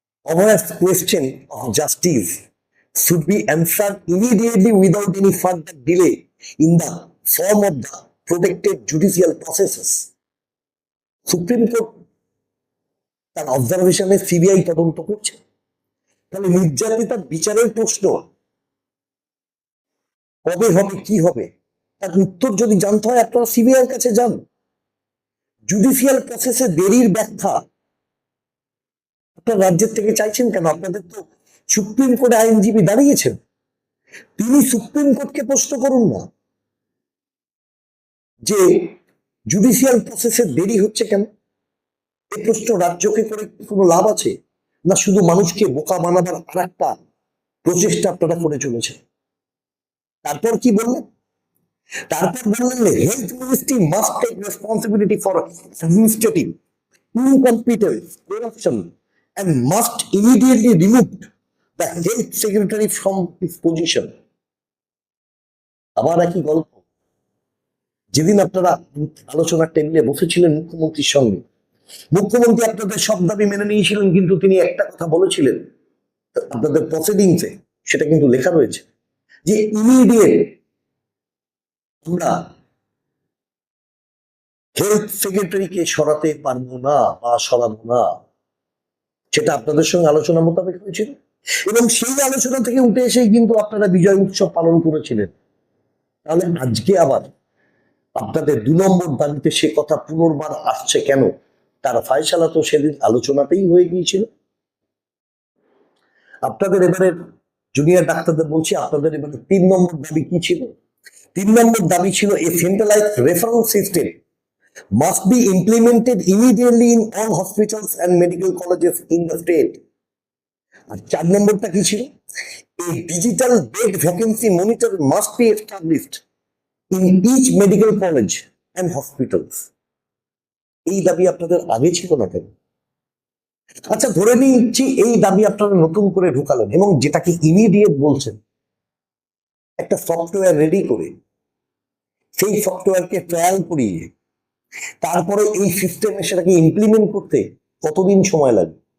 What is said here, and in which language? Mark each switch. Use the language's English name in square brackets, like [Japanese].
[English] Obvious question of justice should be answered immediately without any further delay in the form of the protected judicial processes. [Bangla] Supreme court তার অবজারভেশনে CBI তদন্ত করছে, তাহলে নির্যাতিতার বিচারের প্রশ্ন কবে হবে, কি হবে, তার উত্তর যদি জানতে হয় আপনারা সিবিআই এর কাছে যান। জুডিশিয়াল প্রসেসে দেরির ব্যাখ্যা আপনার রাজ্যের থেকে চাইছেন কেন? আপনাদের তো সুপ্রিম কোর্টে আইনজীবী দাঁড়িয়েছেন, তিনি সুপ্রিম কোর্টকে প্রশ্ন করুন না যে জুডিশিয়াল প্রসেসে দেরি হচ্ছে কেন। এই প্রশ্ন রাজ্যকে করে কোনো লাভ আছে না? শুধু মানুষকে বোকা বানাবার আর একটা প্রচেষ্টা আপনারা করে চলেছে। তারপর কি বললেন? তারপর বললেন [English] Health ministry must take responsibility for administrative incompetence, corruption, and must immediately remove the health secretary from his position. [Bangla] আবার একই গল্প। যেদিন আপনারা আলোচনার টেবিলে বসেছিলেন মুখ্যমন্ত্রীর সঙ্গে, মুখ্যমন্ত্রী আপনাদের সব দাবি মেনে নিয়েছিলেন, কিন্তু তিনি একটা কথা বলেছিলেন আপনাদের প্রসিডিংসে, সেটা কিন্তু লেখা রয়েছে যে ইমিডিয়েট আমরা হেলথ সেক্রেটারিকে সরাতে পারবো না বা সরাবো না। সেটা আপনাদের সঙ্গে আলোচনা মোতাবেক হয়েছিল এবং সেই আলোচনা থেকে উঠে এসেই কিন্তু আপনারা বিজয় উৎসব পালন করেছিলেন। তাহলে আজকে আবার আপনাদের 2 নম্বর দাবিতে সে কথা পুনর্বার আসছে কেন? তার ফায়সালা তো সেদিন আলোচনাতেই হয়ে গিয়েছিল। আপনাদের এবারে জুনিয়র ডাক্তারদের বলছি, আপনাদের এবারে 3 নম্বর দাবি কি ছিল? 3 নম্বর দাবি ছিল [English] A centralized referral system must be implemented immediately in all hospitals and medical colleges in the state. [Bangla] আর 4 নম্বরটা কি ছিল? [English] A digital bed vacancy monitor must be established in each medical college and hospitals. [Bangla] এই দাবি আপনাদের আগে ছিল না কেন? আচ্ছা, ধরে নিচ্ছি এই দাবি আপনারা নতুন করে ঢুকালেন এবং যেটাকে ইমিডিয়েট বলছেন, একটা সফটওয়্যার রেডি করে সেই সফটওয়্যারকে ট্রায়াল করিয়ে তারপরে এই সিস্টেমে সেটাকে ইমপ্লিমেন্ট করতে কতদিন সময় লাগে?